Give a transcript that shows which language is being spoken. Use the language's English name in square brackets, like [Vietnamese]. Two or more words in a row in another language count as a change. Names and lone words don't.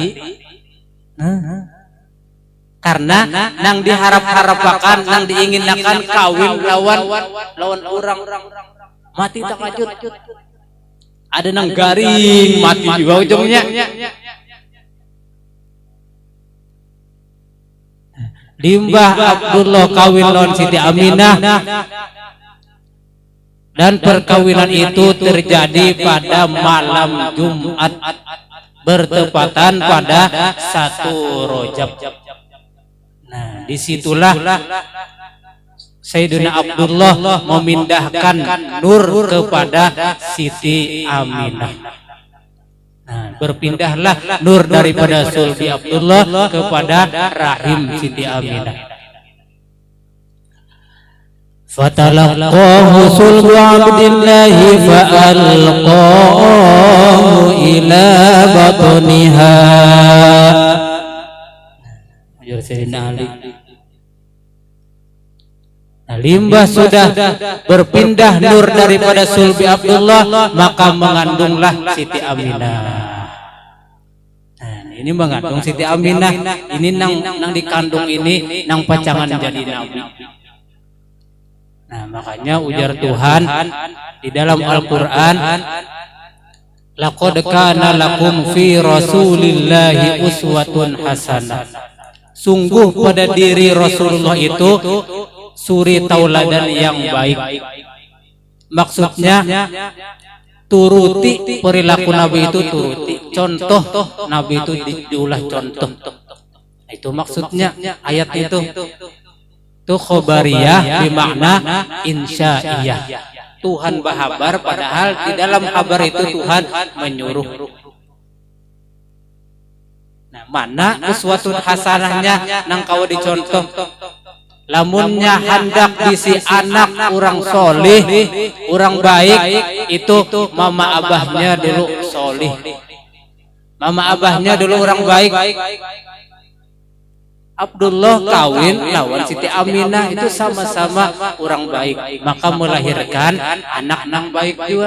[Banjar] Karena nang diharap-harapakan, nang diinginkan kawin lawan orang mati takajud. Ada nang garing mati juga ujungnya. Limbah Abdullah kawin lawan Siti Aminah. [Indonesian] Dan perkawinan itu terjadi pada malam Jumat bertepatan pada 1 Rajab. Nah, disitulah Sayyidina Abdullah memindahkan nur kepada Siti Aminah. Nah, berpindahlah nur daripada sulbi Abdullah kepada rahim Siti Aminah. [Arabic] فتلقاه صلب عبد الله فألقاه إلى بطنها. [Banjar] Nah, limbah sudah berpindah nur daripada sulbi Abdullah, maka mengandunglah Siti Aminah. Nah, ini mengandung Siti Aminah, ini nang dikandung ini nang pacangan jadi nabi. Nah, makanya ujar Tuhan di dalam Al-Quran, [Arabic] لقد كان لكم في رسول الله أسوة حسنة. [Indonesian] Sungguh pada diri Rasulullah itu suri tauladan yang baik. [Banjar] Maksudnya turuti perilaku Nabi itu, turuti contoh Nabi itu diulah contoh. Itu maksudnya ayat itu. Itu khobariyah bermakna insya'iyah. Tuhan berhabar padahal di dalam kabar itu Tuhan menyuruh. Nah, mana uswatun hasanahnya nang kau dicontoh. Lamunnya hendak bisi anak orang solih, orang baik, itu mama abahnya dulu solih. Mama abahnya dulu orang baik. Abdullah kawin lawan Siti Aminah itu sama-sama orang baik, maka melahirkan anak nang baik juga.